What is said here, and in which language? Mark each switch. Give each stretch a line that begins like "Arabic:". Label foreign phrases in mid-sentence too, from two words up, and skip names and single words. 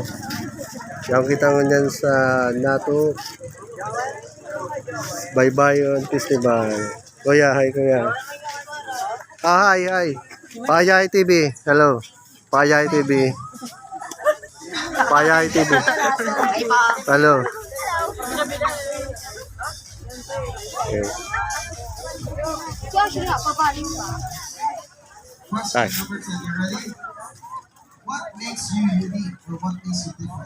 Filipino: Yung kita mo dyan sa Nato Baybayon Festival. Kuya, hi kuya. Hi. Paayahay TV. Hello. Paayahay TV. Paayahay TV. Hello. Okay. Hi.
English: What makes you unique or what makes you different?